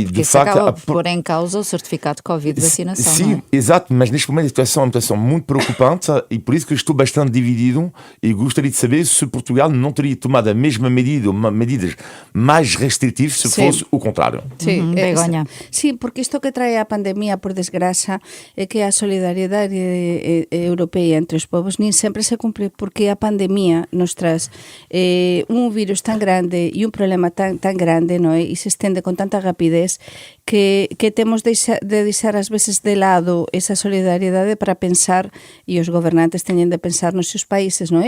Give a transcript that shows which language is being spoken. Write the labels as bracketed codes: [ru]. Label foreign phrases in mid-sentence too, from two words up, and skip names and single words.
[pt] porque de facto acaba por pôr em causa o certificado de Covid de vacinação. Sim, não é? Exato, mas neste momento a situação é uma situação muito preocupante e por isso que estou bastante dividido e gostaria de saber se Portugal não teria tomado a mesma medida, medidas mais restritivas se fosse o contrário. Sim, Begonha. [gl] Sí, porque isto que trae a pandemia, por desgraza, é que a solidariedade europea entre os povos nin sempre se cumpre, porque a pandemia nos traz un virus tan grande e un problema tan grande, non é? E se estende con tanta rapidez que temos de deixar ás veces de lado esa solidariedade para pensar, e os gobernantes teñen de pensar nos seus países, non é?